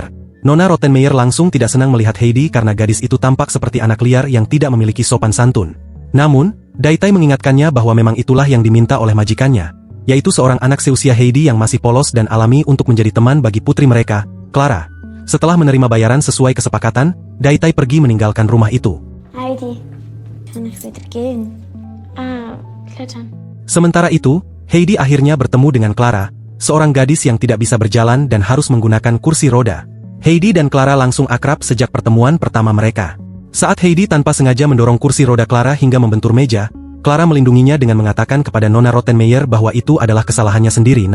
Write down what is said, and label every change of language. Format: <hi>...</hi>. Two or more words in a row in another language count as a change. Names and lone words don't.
<id>Nona Rottenmeier langsung tidak senang melihat Heidi karena gadis itu tampak seperti anak liar yang tidak memiliki sopan santun. Namun, Daitai mengingatkannya bahwa memang itulah yang diminta oleh majikannya, yaitu seorang anak seusia Heidi yang masih polos dan alami untuk menjadi teman bagi putri mereka, Clara. Setelah menerima bayaran sesuai kesepakatan, Daitai pergi meninggalkan rumah itu.</id> <de>Heidi, kann ich wieder gehen? Klettern.</de> <id>Sementara itu, Heidi akhirnya bertemu dengan Clara, seorang gadis yang tidak bisa berjalan dan harus menggunakan kursi roda. Heidi dan Clara langsung akrab sejak pertemuan pertama mereka. Saat Heidi tanpa sengaja mendorong kursi roda Clara hingga membentur meja, Clara melindunginya dengan mengatakan kepada Nona Rottenmeier bahwa itu adalah kesalahannya sendiri.</id>